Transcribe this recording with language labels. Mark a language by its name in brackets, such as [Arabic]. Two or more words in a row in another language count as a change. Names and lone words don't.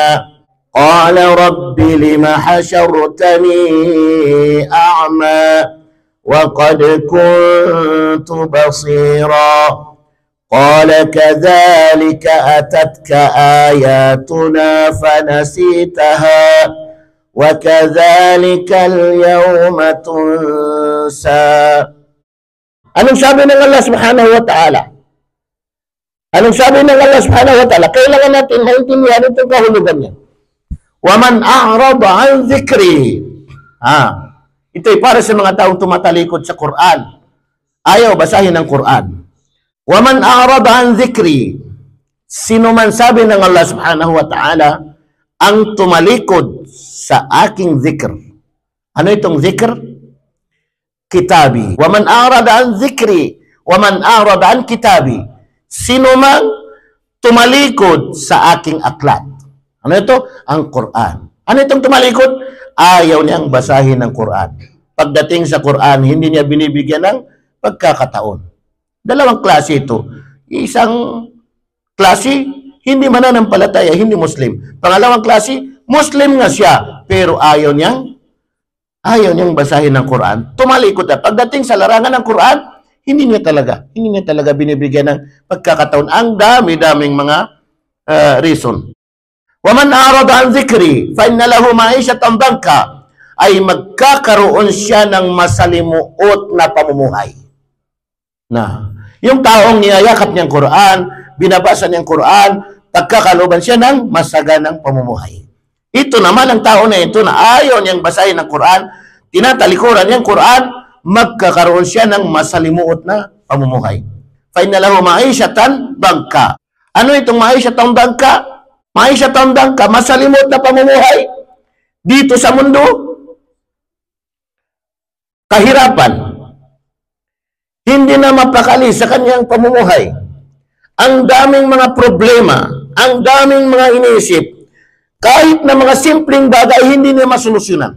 [Arabic] قَالَ رَبِّ لِمَ حَشَرْتَنِي أَعْمَى وَقَدْ كُنْتُ بَصِيرًا قَالَ كَذَلِكَ أَتَتْكَ آيَاتُنَا فَنَسِيتَهَا وَكَذَلِكَ الْيَوْمَ تُنْسَى. [Filipino] Anong sabi ng Allah [Arabic] سبحانه وتعالى? [Filipino] Anong sabi ng Allah [Arabic] سبحانه وتعالى? [Filipino] Kailangan natin maintindihan itong kahulugan niya. [Arabic] وَمَنْ أَعْرَضَ عَنْ ذِكْرِي. [Filipino] Ito'y para sa mga taong tumatalikod sa Quran. Ayaw basahin ang Quran. [Arabic] وَمَنْ أَعْرَضَ عَنْ ذِكْرِي. [Filipino] Sino man, sabi ng Allah [Arabic] سبحانه وتعالى, [Filipino] ang tumalikod sa aking zikr. Ano itong zikr? Kitabi. [Arabic] وَمَنْ أَعْرَضَ عَنْ ذِكْرِي وَمَنْ أَعْرَضَ عَنْ kitabi. [Filipino] Sino man tumalikod sa aking aklat. Ano ito? Ang Quran. Ano itong tumalikod? Ayaw niyang basahin ng Quran. pagdating sa Quran, hindi niya binibigyan ng pagkakataon. Dalawang klase ito. Isang klase, hindi mananampalataya, hindi Muslim. Pangalawang klase, Muslim nga siya, pero ayaw niyang basahin ng Quran. Tumalikod na. Pagdating sa larangan ng Quran, hindi niya talaga binibigyan ng pagkakataon. Ang dami-daming mga reason. [Arabic] وَمَنْ أَعْرَضَ عَنْ ذِكْرِي فَإِنَّ لَهُ مَعِيشَةً ضَنْكًا, [Filipino] ay magkakaroon siya ng masalimuot na pamumuhay. Na, yung taong niyayakap niyang Quran, binabasa niyang Quran, pagkakalooban siya ng masaganang pamumuhay. Ito naman ang tao na ito na ayaw niyang basahin ng Quran, tinatalikuran niyang Quran, magkakaroon siya ng masalimuot na pamumuhay. [Arabic] فَإِنَّ لَهُ مَعِيشَةً ضَنْكًا. [Filipino] Ano itong [Arabic] معيشة ضنكا? معيشة ضنكا, [Filipino] masalimot na pamumuhay dito sa mundo. Kahirapan. Hindi na mapakali sa kanyang pamumuhay. Ang daming mga problema, ang daming mga iniisip, kahit na mga simpleng bagay, hindi na masolusyonan.